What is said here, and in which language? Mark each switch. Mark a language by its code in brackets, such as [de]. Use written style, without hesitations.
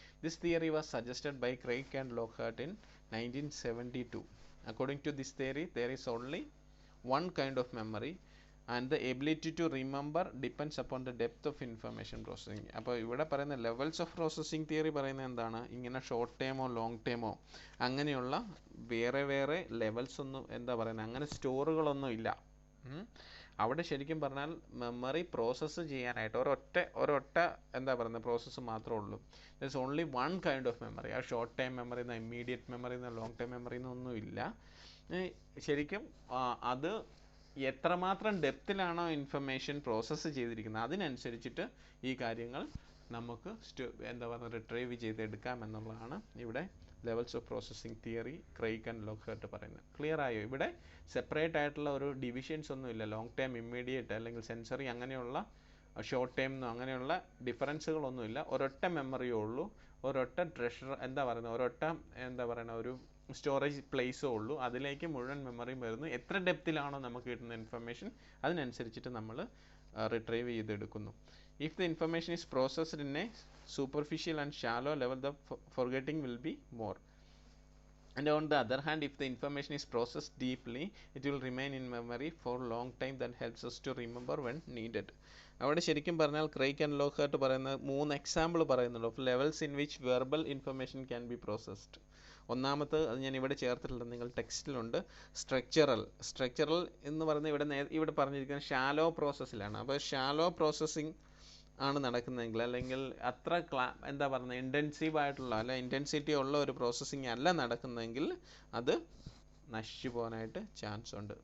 [en] This theory was suggested by Craik and Lockhart in 1972. According to this theory, there is only one kind of memory and the ability to remember depends upon the depth of information processing. [ml] അപ്പോൾ ഇവിടെ പറയുന്ന levels of processing theory പറയുന്നത് എന്താണ്, ഇങ്ങനെ short ടൈമോ long ടൈമോ അങ്ങനെയുള്ള വേറെ levels ഒന്നും എന്താ പറയുന്നത് അങ്ങനെ സ്റ്റോറുകളൊന്നും ഇല്ല. അവിടെ ശരിക്കും പറഞ്ഞാൽ മെമ്മറി പ്രോസസ്സ് ചെയ്യാനായിട്ട് ഒരൊറ്റ എന്താ പറയുന്നത് പ്രോസസ്സ് മാത്രമേ ഉള്ളൂ. [en] There is only one kind of memory. [ml] ആ ഷോർട്ട് ടൈം മെമ്മറി എന്നോ ഇമ്മീഡിയറ്റ് മെമ്മറി എന്നോ ലോങ് ടൈം മെമ്മറി എന്നൊന്നും ഇല്ല. ശരിക്കും അത് എത്രമാത്രം ഡെപ്തിലാണോ ഇൻഫർമേഷൻ പ്രോസസ്സ് ചെയ്തിരിക്കുന്നത് അതിനനുസരിച്ചിട്ട് ഈ കാര്യങ്ങൾ നമുക്ക് എന്താ പറയുക റിട്രൈവ് ചെയ്തെടുക്കാം എന്നുള്ളതാണ് ഇവിടെ levels of processing theory Craig and Lockhart പറയുന്നത്. ക്ലിയർ ആയോ? ഇവിടെ സെപ്പറേറ്റ് ആയിട്ടുള്ള ഒരു ഡിവിഷൻസ് ഒന്നുമില്ല. ലോങ് ടൈം, ഇമ്മീഡിയറ്റ് അല്ലെങ്കിൽ സെൻസറി അങ്ങനെയുള്ള ഷോർട്ട് ടൈം അങ്ങനെയുള്ള ഡിഫറൻസുകളൊന്നുമില്ല. ഒരൊറ്റ മെമ്മറിയേ ഉള്ളൂ, ഒരൊറ്റ ട്രഷർ എന്താ പറയുന്നത് ഒരൊറ്റ എന്താ പറയുന്ന ഒരു സ്റ്റോറേജ് പ്ലേസേ ഉള്ളൂ. അതിലേക്ക് മുഴുവൻ മെമ്മറിയും വരുന്നു. എത്ര ഡെപ്തിലാണോ നമുക്ക് കിട്ടുന്ന ഇൻഫർമേഷൻ അതിനനുസരിച്ചിട്ട് നമ്മൾ retrieve ചെയ്തെടുക്കുന്നു. [en] If the information is processed in a superficial and shallow level, the forgetting will be more. And on the other hand, if the information is processed deeply, it will remain in memory for long time. That helps us to remember when needed. [ml] അവിടെ ശരിക്കും പറഞ്ഞാൽ Craig and Lockhart പറയുന്ന 3 example പറയുന്നുണ്ട് [en] Of levels in which verbal information can be processed. [ml] ഒന്നാമത്തെ അത് ഞാൻ ഇവിടെ ചേർത്തിട്ടുണ്ട്, നിങ്ങൾ ടെക്സ്റ്റിലുണ്ട്. സ്ട്രക്ചറൽ എന്ന് പറയുന്നത് ഇവിടെ പറഞ്ഞിരിക്കുന്നത് ഷാലോ പ്രോസസ്സിലാണ്. അപ്പോൾ ഷാലോ പ്രോസസ്സിങ് ആണ് നടക്കുന്നതെങ്കിൽ അല്ലെങ്കിൽ അത്ര എന്താ പറയുന്നത് ഇൻറ്റൻസീവ് ആയിട്ടുള്ള അല്ല ഇൻറ്റൻസിറ്റി ഉള്ള ഒരു പ്രോസസ്സിങ് അല്ല നടക്കുന്നതെങ്കിൽ അത് നശിച്ചു പോകാനായിട്ട് ചാൻസ് ഉണ്ട്.